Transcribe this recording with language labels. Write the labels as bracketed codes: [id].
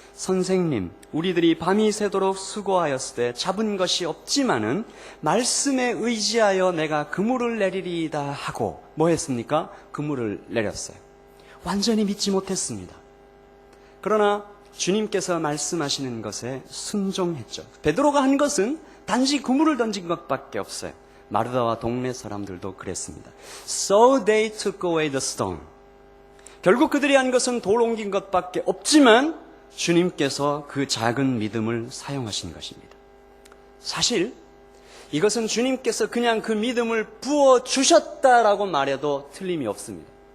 [ko] 선생님, 우리들이 밤이 새도록 수고하였을 때 잡은 것이 없지만은 말씀에 의지하여 내가 그물을 내리리이다 하고 뭐 했습니까? 그물을 내렸어요. 완전히 믿지 못했습니다. 그러나 주님께서 말씀하시는 것에 순종했죠. 베드로가 한 것은 단지 그물을 던진 것밖에 없어요. 마르다와 동네 사람들도 그랬습니다. [en] So they took away the stone. [ko] 결국 그들이 한 것은 돌 옮긴 것밖에 없지만 주님께서 그 작은 믿음을 사용하신 것입니다. 사실 이것은 주님께서 그냥 그 믿음을 부어주셨다라고 말해도 틀림이 없습니다.